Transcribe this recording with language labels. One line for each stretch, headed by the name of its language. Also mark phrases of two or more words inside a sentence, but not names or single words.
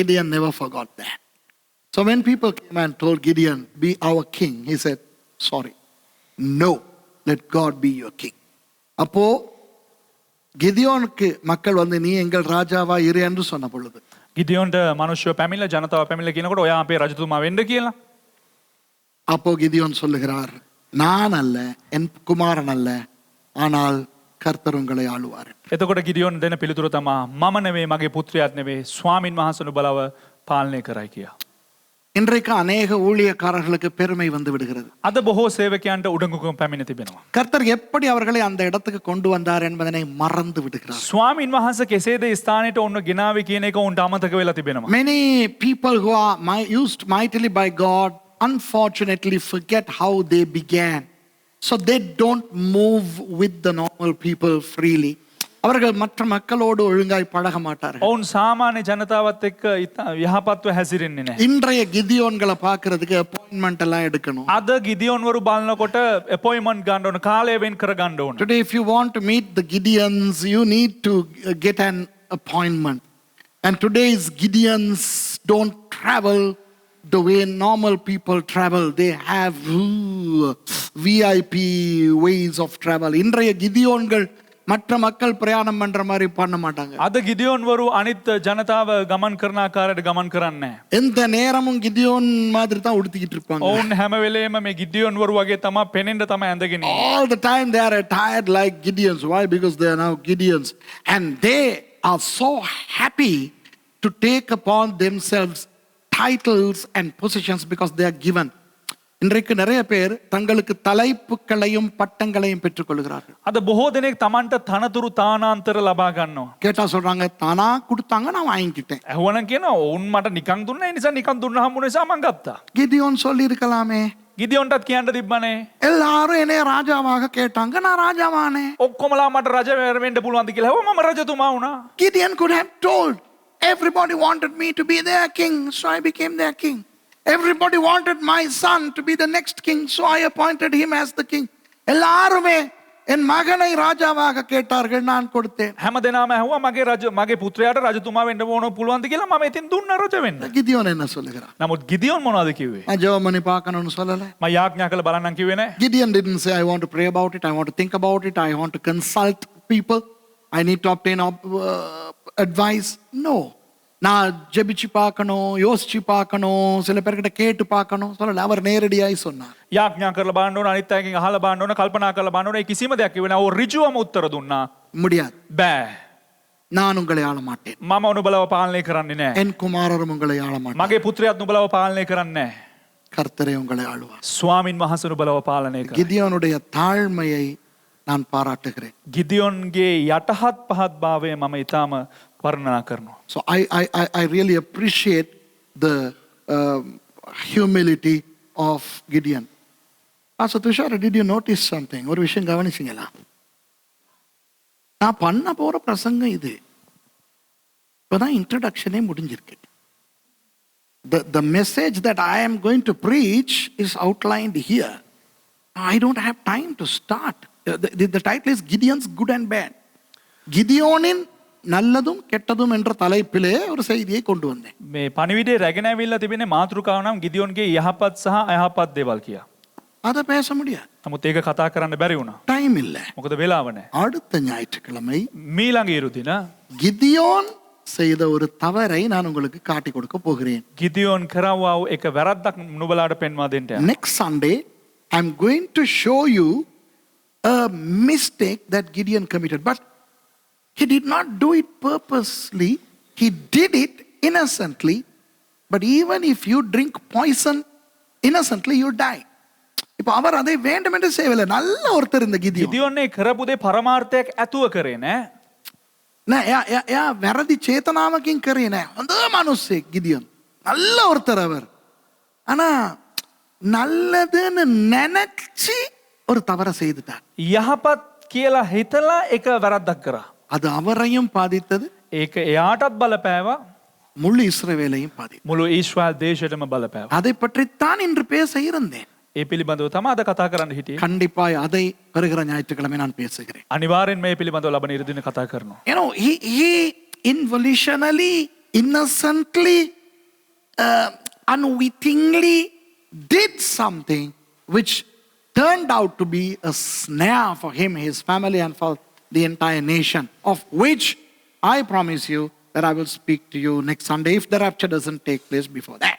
English: Gideon never forgot that. So when people came and told Gideon, be our king, he said, sorry, no, let God be your king.
Tamil: அப்போ கிதியோனுக்கு மக்கள் வந்து நீ எங்கள் ராஜாவா இரு என்று சொன்ன பொழுது
Sinhala: ගිදියෝන්ට මිනිස්සු පැමිණලා ජනතාව පැමිණලා කියනකොට ඔයා අපේ රජතුමා වෙන්න කියලා.
Tamil: அப்போ கிதியோன் சொல்லுகிறார், நான் அல்ல, என் குமாரன் அல்ல, ஆனால் கர்த்தர் உங்களை ஆளுவார்.
Sinhala: එතකොට ගිදියෝන් දෙන පිළිතුර තමයි මම නෙවෙයි මගේ පුත්‍රයාත් නෙවෙයි ස්වාමින් වහන්සේ නුඹලව පාලනය කරයි කියලා.
Tamil: இன்றைக்கு அநேக ஊழியக்காரர்களுக்கு பெருமை வந்து விடுகிறது.
Sinhala: අද බොහෝ සේවකයන්ට උඩඟුකම් පැමිණ තිබෙනවා.
Tamil: கர்த்தர் எப்படி அவர்களை அந்த இடத்துக்கு கொண்டு வந்தார் என்பதனை மறந்து விடுகிறார்.
Sinhala: ස්වාමින් වහන්සේ කෙසේද ස්ථානෙට ඔන්න ගෙනාවේ කියන එක උන්ට අමතක වෙලා තිබෙනවා.
English: Many people who are used mightily by God unfortunately forget how they began. So they don't move with the normal people freely.
Tamil: அவர்கள் மற்ற மக்களோடு ஒழுங்காய் பழக மாட்டார்கள்.
Sinhala: ඔවුන් සාමාන්‍ය ජනතාවත් එක්ක යහපත්ව හැසිරෙන්නේ නැහැ.
Tamil: இன்றைய கிதியோன்களை பார்க்கிறதுக்கு அப்பாயின்மெண்ட் எல்லாம் எடுக்கணும்.
Sinhala: අද ගිදියෝන්වරු බලනකොට අපොයින්ට්මන්ට් ගන්න ඕන, කාලය වෙන් කර ගන්න ඕන.
English: Today if you want to meet the Gideons, you need to get an appointment. And today's Gideons don't travel the way normal people travel. They have VIP ways of travel.
Tamil: இன்றைய கிதியோன்கள் மற்ற மக்கள் பிரயாணம் பண்ற மாதிரி பண்ண மாட்டாங்க.
Sinhala: අද ගිදියෝන්වරු අනිත් ජනතාව ගමන් කරන ආකාරයට ගමන් කරන්නේ නැහැ.
Tamil: எந்த நேரமும் கிதியோன் மாதிரி தான் உடுத்திக்கிட்டு இருப்பாங்க.
Sinhala: ඔවුන් හැම වෙලේම මේ ගිදියෝන්වරු වගේ තමයි පෙනෙන්න තමයි ඇඳගෙන ඉන්නේ.
English: All the time they are attired like Gideons. Why? Because they are now Gideons. And they are so happy to take upon themselves titles and positions because they are given.
Tamil: இன்றைக்கு நிறைய பேர் தங்களுக்கு தலைப்புகளையும் பட்டங்களையும் பெற்றுக்கொள்கிறார்கள்.
Sinhala: අද බොහෝ දෙනෙක් තමන්ට තනතුරු තානාන්තර ලබා ගන්නවා.
Tamil: கேட்டா சொல்றாங்க தானா கொடுத்தாங்க நான் வாங்கிக்கிட்டேன்.
Sinhala: ඇහුවනම් කියනවා ඔවුන් මට නිකන් දුන්නා ඒ නිසා නිකන් දුන්නා හම්බුන නිසා මං ගත්තා.
Tamil: கிதியோன் சொல்லி இருக்கலாமே,
Sinhala: ගිදියොන්ටත් කියන්න තිබ්බනේ.
Tamil: எல்லாரும் என்னைய ராஜாவாக கேட்டாங்க, நான் ராஜாவானே.
Sinhala: ඔක්කොමලා මට රජ වෙන්න පුළුවන්ද කියලා ඇහුවා මම රජතුමා වුණා.
English: Gideon could have told, everybody wanted me to be their king, so I became their king. Everybody wanted my son to be the next king, so I appointed him as the king.
Tamil: எல்லாருமே என் மகனை ராஜாவாக கேட்டார்கள், நான் கொடுத்தேன்.
Sinhala: හැමදෙනාම ඇහුවා මගේ පුත්‍රයාට රජතුමා වෙන්න ඕන පුළුවන්ද කියලා මම ඉතින් දුන්නා රජ වෙන්න.
Tamil: கிதியோன் என்ன சொல்லுகிறான்?
Sinhala: නමුත් ගිදියොන් මොනවද කිව්වේ?
Tamil: நான் ஜெபம் பண்ணி பார்க்கணும்னு சொல்லல.
Sinhala: මම යාඥා කළ බලන්නම් කිව්වේ නෑ.
English: Gideon didn't say, I want to pray about it, I want to think about it, I want to consult people, I need to obtain advice. No.
Tamil: நான் ஜெபிச்சு பார்க்கணும், யோசிச்சு பார்க்கணும், சில பேர்கிட்ட கேட்டு பார்க்கணும் சொல்லல. அவர் நேரடியாய் சொன்னார்.
Sinhala: යාඥා කරලා බලන්න ඕන, අනිත් අයගෙන් අහලා බලන්න ඕන, කල්පනා කරලා බලන්න ඕන. ඒ කිසිම දෙයක් කිව්වේ නෑ. ඕ ඍජුවම උත්තර දුන්නා.
Tamil: முடியாது,
Sinhala: බෑ.
Tamil: நான் உங்களை ஆள மாட்டேன்,
Sinhala: මම නුඹලව පාලනය කරන්නේ නෑ.
Tamil: என் குமாரரும் உங்களை ஆள மாட்டார்,
Sinhala: මගේ පුත්‍රයාත් නුඹලව පාලනය කරන්නේ නෑ.
Tamil: கர்த்தரே உங்களை ஆளுவார்.
Sinhala: ස්වාමින් වහන්සේ නුඹලව පාලනය කරයි.
Tamil: கிதியோனுடைய தாழ்மையை நான் பாராட்டுகிறேன்.
Sinhala: ගිදියොන්ගේ යටහත් පහත් භාවය මම ඊටාම වර්ණනා කරනවා.
English: So I really appreciate the humility of Gideon. Pastor Tushar, did you notice something?
Tamil: ஒரு விஷயம் கவனிச்சீங்களா? நான் பண்ண போற பிரசங்கம் இது. இப்பதான் இன்ட்ரோடக்ஷனே முடிஞ்சிருக்கு.
English: The message that I am going to preach is outlined here. I don't have time to start. The title is Gideon's Good and Bad.
Tamil: கிதியோனின் நல்லதும் கெட்டதும் என்ற தலைப்பிலே ஒரு செய்தியை கொண்டு வந்தேன்.
Sinhala: මේ පණිවිඩේ රැගෙන ඇවිල්ලා තිබෙන්නේ මාතෘකාව නම් ගිදියොන්ගේ යහපත් සහ අයහපත් දේවල් කියා.
Tamil: அதை பேச முடியாது,
Sinhala: නමුත් ඒක කතා කරන්න බැරි වුණා.
Tamil: டைம் இல்லை.
Sinhala: මොකද වෙලාව නැහැ.
Tamil: அடுத்த ஞாயிற்றுக்கிழமை
Sinhala: මීළඟ ඉරුදින
Tamil: கிதியோன் செய்த ஒரு தவறை நான் உங்களுக்கு காட்டி கொடுக்க போகிறேன்.
Sinhala: ගිදියොන් කරවවා වූ එක වැරද්දක් නුඹලාට පෙන්වා දෙන්න යනවා.
English: Next Sunday I am going to show you a mistake that Gideon committed, but he did not do it purposely, he did it innocently. But even if you drink poison innocently, you die.
Tamil: இப்போ அவர் அதை வேண்டுமென்று செய்யவில்லை. நல்ல ஒருத்தர் இந்த கிதியோன்.
Sinhala: ගිදියොන්නේ කරපු දේ පරමාර්ථයක් ඇතුව කරේ නෑ. නෑ එයා වැරදි චේතනාවකින් කරේ නෑ. හොඳ මිනිස්සෙක් ගිදියොන්.
Tamil: நல்ல ஒருத்தர் அவர். ஆனா நல்லதுன்னு நினைச்சு ஒரு தவறை செய்துட்டார்.
Sinhala: යහපත් කියලා හිතලා එක වැරද්දක් කරා.
Tamil: அது அவரையும் பாதித்தது,
Sinhala: ඒක එයාටත් බලපෑවා,
Tamil: முழு இஸ்ரவேலையும் பாதித்தது.
Sinhala: මුළු ඊශ්‍රායල් දේශයටම බලපෑවා.
Tamil: அதை பற்றித்தான் இன்று பேச இருந்தேன்.
Sinhala: ඒ පිළිබඳව තමයි අද කතා කරන්න හිටියේ.
Tamil: கண்டிப்பாய் அதை வருகிற ஞாயிற்றுக்கிழமை நான் பேசுகிறேன்.
Sinhala: අනිවාර්යෙන් මේ පිළිබඳව ලබන ඉරිදින කතා කරනවා.
English: You know, he involutionally, innocently, unwittingly did something which turned out to be a snare for him, his family, and for the entire nation, of which I promise you that I will speak to you next Sunday if the rapture doesn't take place before that.